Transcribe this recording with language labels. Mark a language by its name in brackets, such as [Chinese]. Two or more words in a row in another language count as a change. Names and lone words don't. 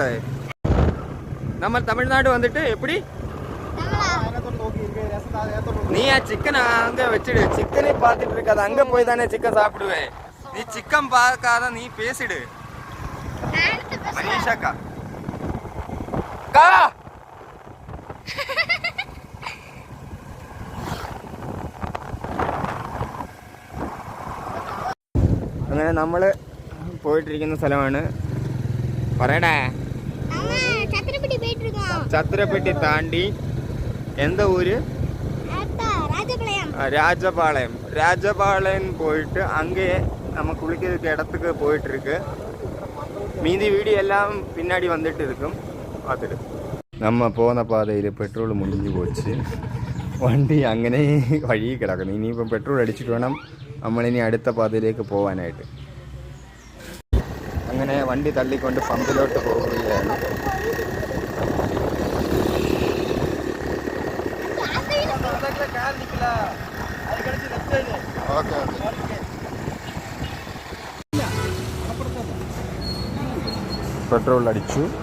[Tamil] நம்ம தமிழ்நாடு வந்துட்டு எப்படி? நீ சிக்கன் அங்க வச்சிடு. சிக்கனே பார்த்துட்டு இருக்காது. அங்க போய் தானே சிக்கன் சாப்பிடுவே. நீ சிக்கன் பார்க்காத நீ பேசிடு. [Malayalam] மனிஷாக்கா கா അങ്ങനെ നമ്മൾ പോയിട്ടിരിക്കുന്ന സ്ഥലമാണ്. പറയടേ. ചത്രപ്പെട്ടി താണ്ടി എന്താ ഊര്? [Tamil] രാജപാളയം. രാജപാളയം പോയിട്ട് அங்கே நம்ம குளிக்கிறதுக்கு இடத்துக்கு போயிட்டு இருக்கு. மீதி வீடியோ எல்லாம் பின்னாடி வந்துட்டு இருக்கும், பார்த்துட்டு. நம்ம போன பாதையில் பெட்ரோൾ முடிஞ்சு போச்சு. [Malayalam] വണ്ടി അങ്ങനെ വഴി കിടക്കുന്നു. ഇനിയിപ്പം പെട്രോൾ അടിച്ചിട്ട് വേണം നമ്മളിനി അടുത്ത പാതയിലേക്ക് പോകാനായിട്ട്. അങ്ങനെ വണ്ടി തള്ളിക്കൊണ്ട് പമ്പിലോട്ട് പോവുകയാണ്. പെട്രോൾ അടിച്ചു.